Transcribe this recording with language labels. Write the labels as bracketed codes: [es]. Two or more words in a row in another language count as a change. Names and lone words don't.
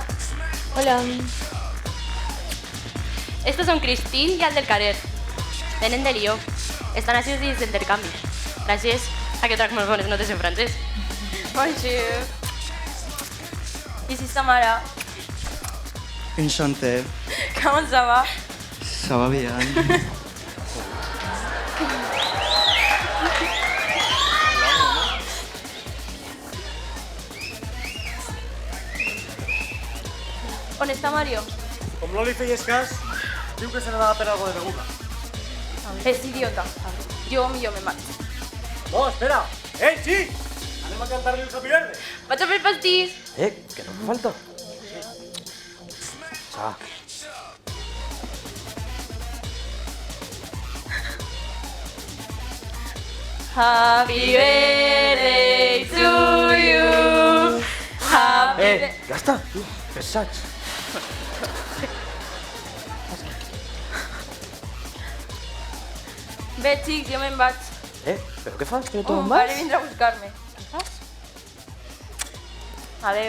[ca] Hola. Estos son Cristín y el del Carer. Venen de Lió. Estan així dins d'intercanvi. Gràcies a que trac molt bones notes en francès. Bonjour. I si sa mare? [fr] Enchanté, Com ça va? ça va bien. [ca] On està Mario? Com no li feies cas, diu que se n'anava per algo de beguda. És idiota. Jo millor me marxo. No, espera! Ei, xic! Anem a cantar-li el Sapi Verde. Vaig a fer pastís. Que no me falta. pasa? [en] Happy birthday to you. Happy [ca] Ya està, tu, pesats. Bé, xics, jo me'n vaig. Però què fas? Que Mon pare vindrà a buscar-me. Adeu.